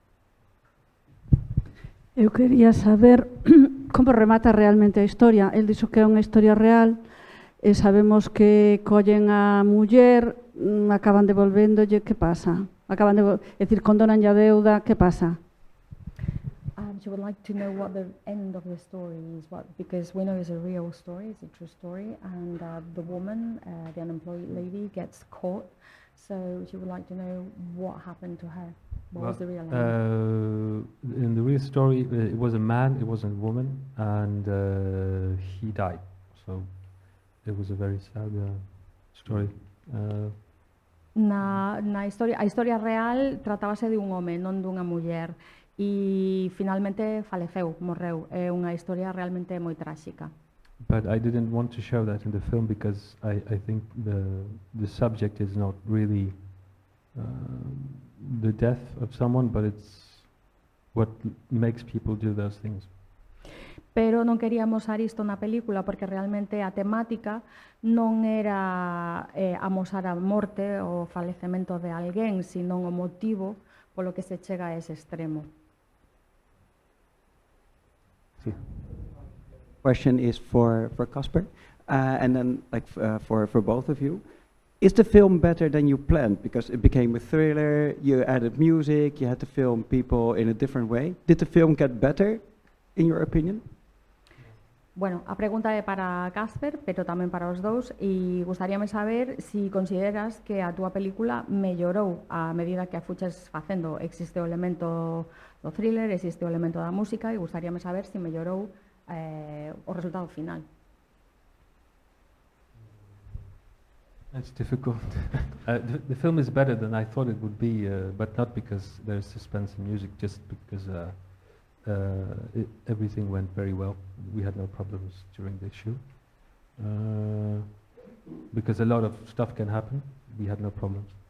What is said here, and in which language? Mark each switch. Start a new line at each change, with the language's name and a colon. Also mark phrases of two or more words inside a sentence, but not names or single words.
Galician: Eu quería saber como remata realmente a historia. El dixo que é unha historia real e sabemos que collen a muller, acaban devolvéndolle, que pasa? É dicir, condonan a deuda, que pasa?
English: She would like to know what the end of the story is, because we know it's a real story, it's a true story, and the woman, the unemployed lady, gets caught. So she would like to know what happened to her. What was the real end? In the real story, it was a man, it wasn't a woman, and he died. So it was a very sad story.
Galician: A historia real tratábase de un home, non dunha muller, e finalmente faleceu, morreu. É unha historia realmente moi tráxica.
English: But I didn't want to show that in the film because I think the subject is not really the death of someone, but it's what makes people do those things.
Galician: Pero non queríamos usar isto na película porque realmente a temática non era amosar a morte ou o falecemento de alguén, senón o motivo polo que se chega a ese extremo. Sí.
English: Question is for Casper, and then for both of you. Is the film better than you planned? Because it became a thriller, you added music, you had to film people in a different way. Did the film get better, in your opinion?
Galician: Bueno, a pregunta é para Casper, pero tamén para os dous, e gustaríame saber se consideras que a túa película mellorou a medida que a fuches facendo. Existe o elemento do thriller, existe o elemento da música, e gustaríame saber se mellorou o resultado final.
English: It's difficult. The film is better than I thought it would be, but not because there's suspense and music, just because everything went very well. We had no problems during the shoot. Because a lot of stuff can happen, we had no problems.